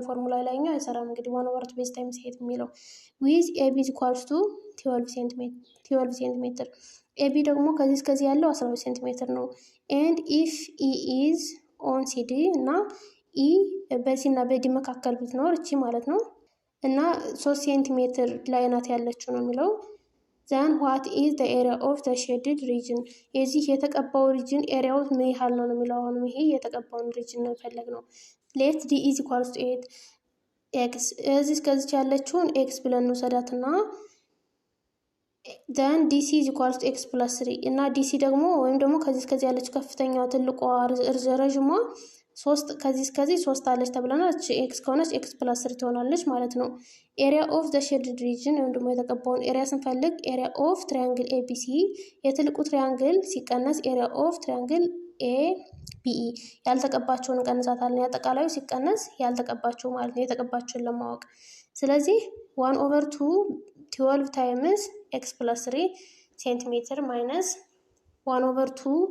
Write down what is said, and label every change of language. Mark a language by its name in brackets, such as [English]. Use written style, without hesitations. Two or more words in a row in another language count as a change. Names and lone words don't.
[Amharic] ፎርሙላ ላይኛው አይሰራም። እንግዲህ 1/2 [English] base times height [Amharic] የሚለው [English] with AB is equals to 12 centimeter። [Amharic] ኤቢ ደግሞ ከዚህ እስከዚህ ያለው 12 ሴንቲሜትር ነው። [English] and if E is on CD [Amharic] እና ኢ በሲ እና በዲ መካከል ብትኖር እቺ ማለት ነው እና 3 ሴንቲሜትር ላይ ናት ያለችው ነው የሚለው። [English] then what is the area of the shaded region? [Amharic] የዚህ የተቀባው ሪጅን ኤሪያው ምን ያህል ነው የሚለው። አሁንም ይሄ የተቀባውን ሪጅን ነው የፈለግነው። [English] let d is equals to 8 x [Amharic] እዚህ እስከዚህ ያለችውን x ብለን እንውሰዳትና [English] then dc is equals to x plus 3 [Amharic] እና dc ደግሞ ወይም ደግሞ ከዚህ እስከዚህ ያለችው ከፍተኛው ትልቋ ረዥሟ 3 ከዚህ እስከዚህ 3 አለች ተብለናል። እቺ ኤክስ ከሆነች [English] x plus 3 [Amharic] ትሆናለች ማለት ነው። [English] area of the shaded region [Amharic] ወይም ደግሞ የተቀባውን ኤሪያ ስንፈልግ [English] area of triangle ABC [Amharic] የትልቁ ትራያንግል ሲቀነስ [English] area of triangle ABE [Amharic] ያልተቀባቸውን እንቀንሳታለን። ያጠቃላዩ ሲቀነስ ያልተቀባቸው ማለት ነው፣ የተቀባቸውን ለማወቅ። ስለዚህ 1/2 12 [English] times x plus 3 centimeter minus 1/2